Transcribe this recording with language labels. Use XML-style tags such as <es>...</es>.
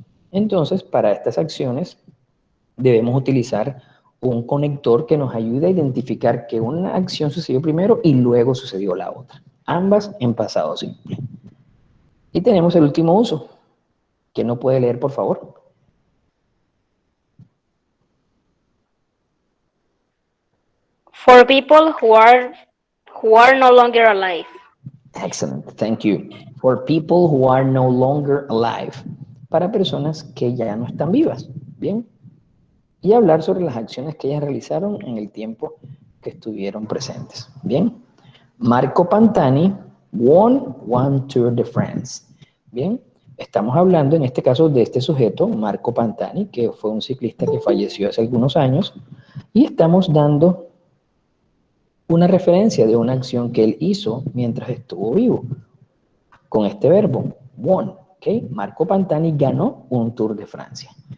<es>Entonces, para estas acciones debemos utilizar un conector que nos ayude a identificar que una acción sucedió primero y luego sucedió la otra. Ambas en pasado simple. Y tenemos el último uso. ¿Quién no puede leer, por favor?</es> <en>For people who are no longer alive. Excellent, thank you. For people who are no longer alive.</en> <es>Para personas que ya no están vivas. Bien. Y hablar sobre las acciones que ellas realizaron en el tiempo que estuvieron presentes. Bien.</es> <en>Marco Pantani won one Tour de France.</en> <es>Bien. Estamos hablando en este caso de este sujeto, Marco Pantani, que fue un ciclista que falleció hace algunos años. Y estamos dando una referencia de una acción que él hizo mientras estuvo vivo. Con este verbo, won. ¿Okay? Marco Pantani ganó un Tour de Francia.</es>